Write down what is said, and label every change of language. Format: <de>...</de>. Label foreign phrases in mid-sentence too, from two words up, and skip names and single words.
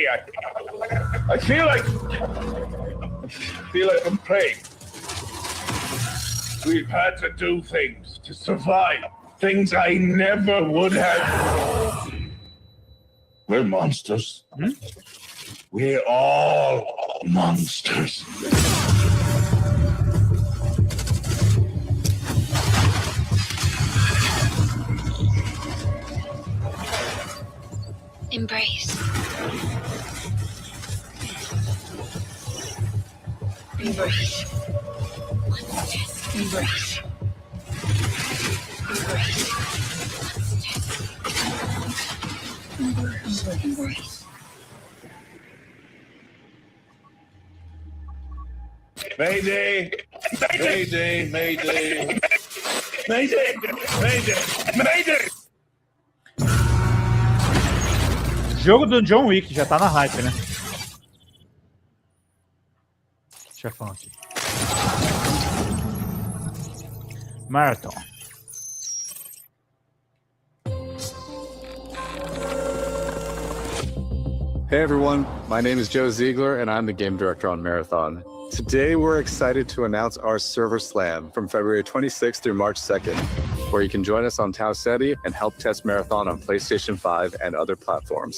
<en>I feel like I'm praying. We've had to do things to survive. Things I never would have. We're monsters. We're all monsters. Embrace. Embrace. Embrace. Embrace. Mayday! Mayday! Mayday! Mayday! Mayday! Mayday!</en> <pt>Jogo do John Wick, já tá na hype, né? Chefão aqui.</pt> <en>Marathon. Hey everyone, my name is Joe Ziegler and I'm the game director on Marathon. Today we're excited to announce our server slam from February 26th through March 2nd, where you can join us on Tau Ceti and help test Marathon on PlayStation 5 and other platforms.</en>